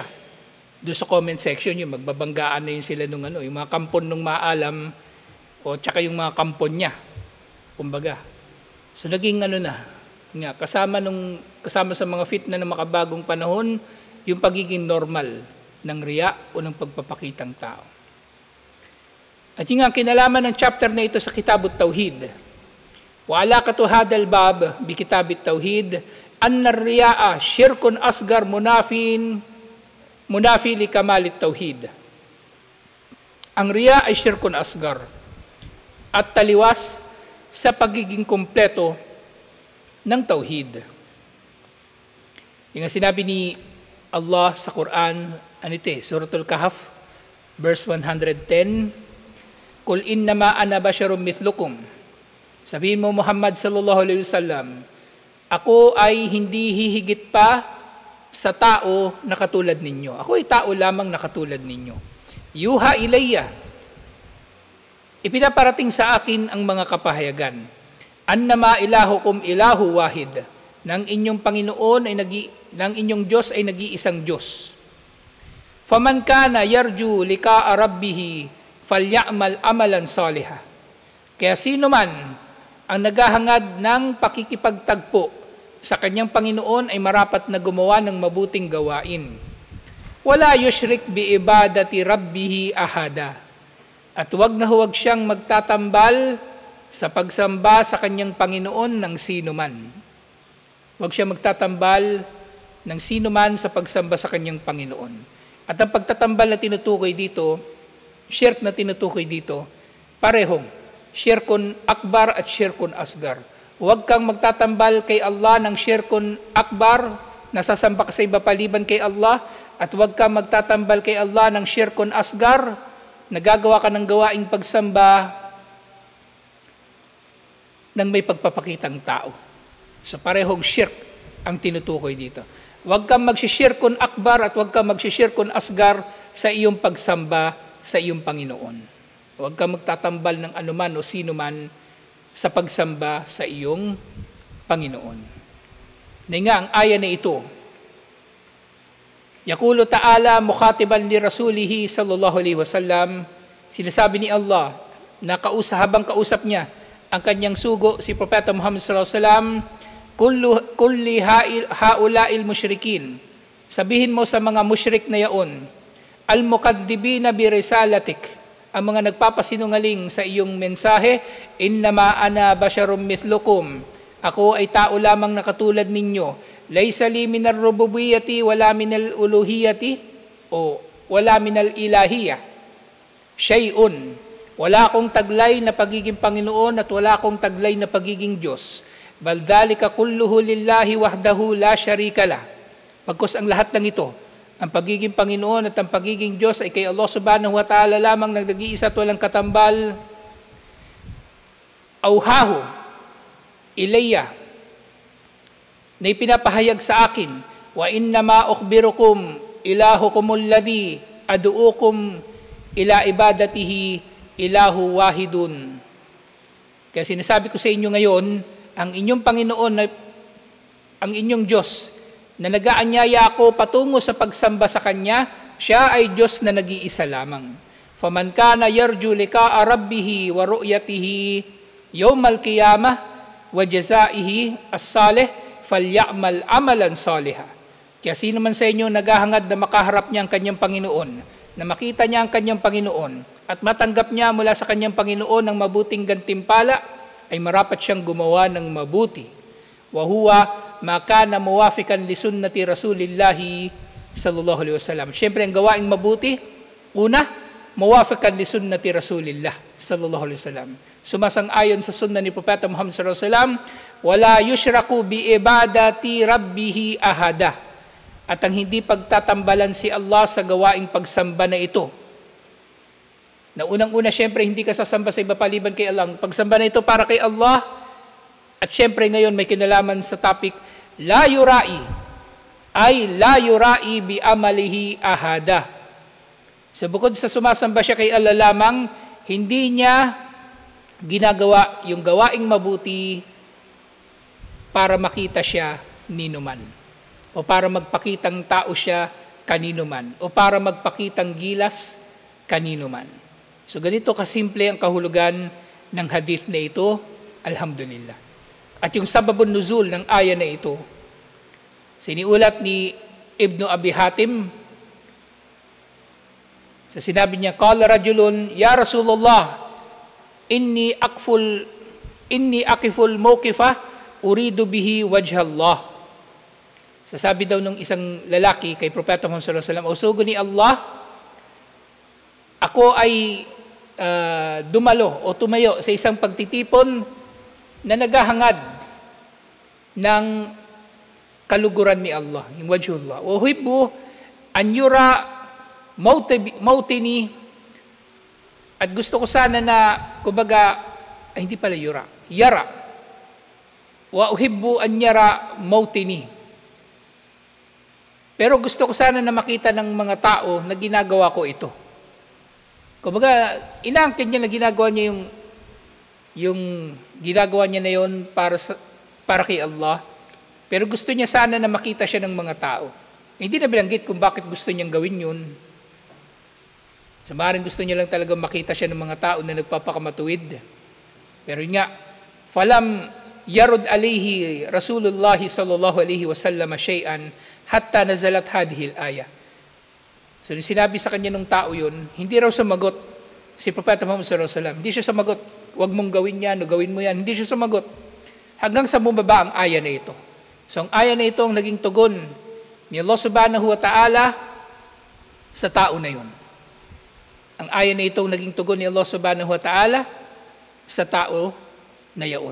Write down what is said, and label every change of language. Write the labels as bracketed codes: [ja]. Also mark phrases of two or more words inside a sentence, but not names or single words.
[tl] Doon sa comment section yung magbabanggaan na yun sila yung mga kampon ng maalam o tsaka yung mga kampon niya. Kumbaga. So naging kasama sa mga fitna ng makabagong panahon, yung pagiging normal ng riya o ng pagpapakitang tao. At yung nga kinalaman ng chapter na ito sa Kitabut Tauhid. [ar] وعلاقة هذا الباب بكتاب التوحيد أن الرياء شرك أصغر منافٍ لكمال التوحيد. [tl] Ang riya ay [ar] شرك أصغر [tl] at taliwas sa pagiging kumpleto ng tauhid. Yung sinabi ni Allah sa Quran, Suratul Kahf, verse 110, [ar] قل إنما أنا بشر مثلكم. [tl] Sabihin mo Muhammad [ar] صلى الله عليه وسلم, [tl] ako ay hindi hihigit pa sa tao na katulad ninyo. Ako ay tao lamang na katulad ninyo. [ar] يوحى إلي. [tl] Ipinaparating sa akin ang mga kapahayagan. [ar] أنما إلهكم إله واحد. [tl] Nang inyong Panginoon nang inyong Diyos ay nag-iisang Diyos. [ar] فمن كان يرجو لقاء ربه فليعمل عملا صالحا. [tl] Kaya sino man ang naghahangad ng pakikipagtagpo sa kanyang Panginoon ay marapat na gumawa ng mabuting gawain. [ar] ولا يشرك بعبادة ربه أحدا. [tl] At huwag siyang magtatambal sa pagsamba sa kanyang Panginoon ng sino man. Huwag siya magtatambal ng sino man sa pagsamba sa kanyang Panginoon. At ang pagtatambal na tinutukoy dito, shirk na tinutukoy dito, parehong [ar] شرك أكبر [tl] at [ar] شرك أصغر. [tl] Huwag kang magtatambal kay Allah ng [ar] شرك أكبر, [tl] nasasamba ka sa iba paliban kay Allah, at huwag kang magtatambal kay Allah ng [ar] شرك أصغر, [tl] nagagawa ka ng gawaing pagsamba ng may pagpapakitang tao. So parehong shirk ang tinutukoy dito. Huwag kang magsishirkun akbar at huwag kang magsishirkun asgar sa iyong pagsamba sa iyong Panginoon. Huwag kang magtatambal ng anuman o sino man sa pagsamba sa iyong Panginoon. Dahil nga ang aya na ito, [ar] يقول تعالى مخاطبا لرسوله صلى الله عليه وسلم, [tl] sinasabi ni Allah na habang kausap niya ang kanyang sugo, si Propeta Muhammad [ar] صلى الله عليه وسلم، قل لهؤلاء المشركين, [tl] sabihin mo sa mga musyrik na yaon, [ar] المكذبين برسالتك, [tl] ang mga nagpapasinungaling sa iyong mensahe, [ar] إنما أنا بشر مثلكم, [tl] ako ay tao lamang na katulad ninyo, [ar] ليس لي من الربوبية ولا من الألوهية o ولا من الإلهية شيء, [tl] wala akong taglay na pagiging Panginoon at wala akong taglay na pagiging Diyos. [ar] بل ذلك كله لله وحده لا شريك له. [tl] Pagkus ang lahat ng ito, ang pagiging Panginoon at ang pagiging Diyos ay kay Allah [ar] سبحانه وتعالى [tl] lamang nag-iisa at walang katambal. [ar] أوحاه إلي, [tl] na ipinapahayag sa akin, [ar] وإنما أخبركم إلهكم الذي أدعوكم إلى عبادته إله واحد. [tl] Kaya sinasabi ko sa inyo ngayon, ang inyong Panginoon, ang inyong Diyos, na nagaanyaya ako patungo sa pagsamba sa Kanya, siya ay Diyos na nag-iisa lamang. [ar] فمن كان يرجو لقاء ربه ورؤيته يوم القيامة وجزاءه الصالح فليعمل عملا صالحا. [tl] Kaya sino man sa inyo naghahangad na makaharap niya ang kanyang Panginoon, na makita niya ang kanyang Panginoon, at matanggap niya mula sa kanyang Panginoon ang mabuting gantimpala, ay marapat siyang gumawa ng mabuti. [ar] وهو ما كان موافقا لسنة رسول الله صلى الله عليه وسلم. [tl] Siyempre, ang gawaing mabuti, una, [ar] موافقا لسنة رسول الله صلى الله عليه وسلم. [tl] Sumasang-ayon sa sunna ni Propeta Muhammad [ar] صلى الله عليه وسلم، ولا يشرك بعبادة ربه أحدا. [tl] At ang hindi pagtatambalan si Allah sa gawaing pagsamba na ito. Na unang-una, syempre, hindi ka sasamba sa iba paliban kay Allah. Ang pagsamba na ito para kay Allah. At syempre, ngayon may kinalaman sa topic, [ar] لا يرائي, [tl] ay [ar] لا يرائي بعمله أحدا. [tl] So bukod sa sumasamba siya kay Allah lamang, hindi niya ginagawa yung gawaing mabuti para makita siya ninuman, o para magpakitang tao siya kanino man, o para magpakitang gilas kanino man. So ganito kasimple ang kahulugan ng hadith na ito, alhamdulillah. At yung [ar] سبب النزول [tl] ng aya na ito, siniulat ni Ibn Abi Hatim, sa sinabi niya, [ar] قال رجل يا رسول الله إني أقف الموقف أريد به وجه الله. [tl] Sasabi daw ng isang lalaki kay Propeta Muhammad [ar] صلى الله عليه وسلم, [tl] o sugo ni Allah, ako ay dumalo o tumayo sa isang pagtitipon na naghahangad ng kaluguran ni Allah, yung wajhullah. [ar] وأحب أن يرى موطني, [tl] at gusto ko sana na, kumbaga, ay hindi pala yara. [ar] وأحب أن يرى موطني. [tl] Pero gusto ko sana na makita ng mga tao na ginagawa ko ito. Kumbaga, inaangkin niya na ginagawa niya yung ginagawa niya na yun para kay Allah. Pero gusto niya sana na makita siya ng mga tao. Hindi na bilanggit kung bakit gusto niyang gawin yun. So maaaring gusto niya lang talaga makita siya ng mga tao na nagpapakamatuwid. Pero yun nga, [ar] فلم يرد عليه رسول الله صلى الله عليه وسلم شيئا حتى نزلت هذه الآية. [tl] So sinabi sa kanya ng tao yun, hindi raw sumagot si Propeta Muhammad [ar] صلى الله عليه وسلم. [tl] Hindi siya sumagot, huwag mong gawin yan, o gawin mo yan. Hindi siya sumagot. Hanggang sa bumaba ang aya na ito. So ang aya na ito ang naging tugon ni Allah [ar] سبحانه وتعالى [tl] sa tao na yun. Ang aya na ito ang naging tugon ni Allah [ar] سبحانه وتعالى [tl] sa tao na yaon.